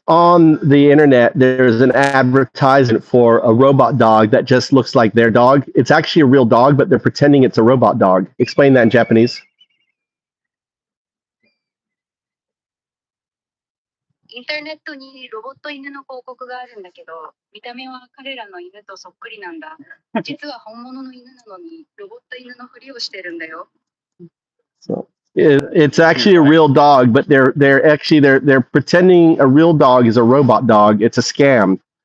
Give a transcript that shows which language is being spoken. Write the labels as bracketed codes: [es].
[en] On the internet, there's an advertisement for a robot dog that just looks like their dog. It's actually a real dog, but they're pretending it's a robot dog. Explain that in Japanese. [ja] インターネットにロボット犬の広告があるんだけど、見た目は彼らの犬とそっくりなんだ。実は本物の犬なのに、ロボット犬のふりをしてるんだよ。 [en] So it's actually a real dog, but they're pretending a real dog is a robot dog. It's a scam.